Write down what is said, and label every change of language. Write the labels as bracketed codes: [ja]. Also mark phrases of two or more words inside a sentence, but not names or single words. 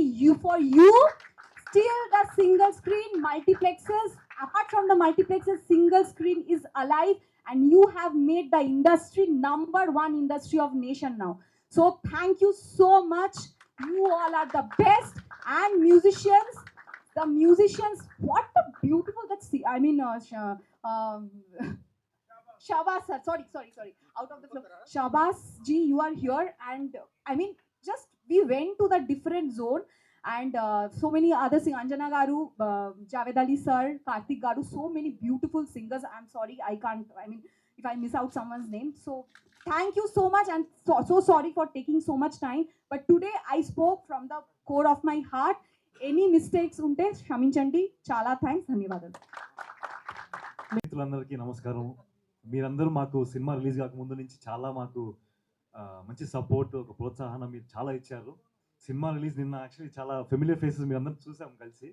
[en] For you, still the single screen multiplexes, apart from the multiplexes, single screen is alive, and you have made the industry #1 industry of nation now. So thank you so much. You all are the best. And musicians, what a beautiful Shabas sir, sorry, out of the flow. Shabas ji, you are here, and just we went to the different zone, and so many other singers, Anjana Garu, Javed Ali sir, Karthik Garu, so many beautiful singers. I'm sorry, I can't, if I miss out someone's name. So thank you so much, and so sorry for taking so much time. But today I spoke from the core of my heart. Any mistakes [te] ఉంటే క్షమించండి. Chala thanks, ధన్యవాదాలు. మిత్రులందరికీ నమస్కారం. మీరందరూ మాకు సినిమా రిలీజ్ కాక ముందు నుంచి చాలా మాకు మంచి సపోర్ట్, ఒక ప్రోత్సాహం మీరు చాలా ఇచ్చారు. సినిమా రిలీజ్ నిన్న యాక్చువల్లీ చాలా [en] familiar faces [te] మీరు అందరూ చూసాం కలిసి.